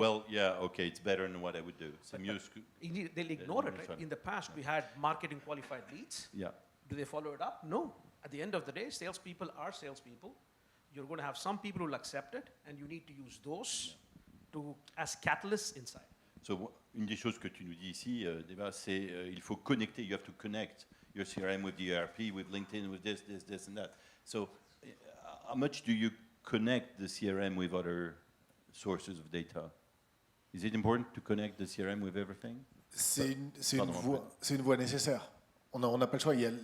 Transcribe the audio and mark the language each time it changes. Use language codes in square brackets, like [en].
[en] Well, yeah, okay, it's better than what I would do. They'll ignore it, right? In the past, we had marketing qualified leads. Yeah. Do they follow it up? No. At the end of the day, salespeople are salespeople. You're going to have some people who will accept it, and you need to use those as catalysts inside. [fr] So, une des choses que tu nous dis ici, Deva, c'est il faut connecter. [en] You have to connect your CRM with the ERP, with LinkedIn, with this, and that. So, how much do you connect the CRM with other sources of data? Is it important to connect the CRM with everything? [fr] C'est une voie nécessaire. On n'a pas le choix.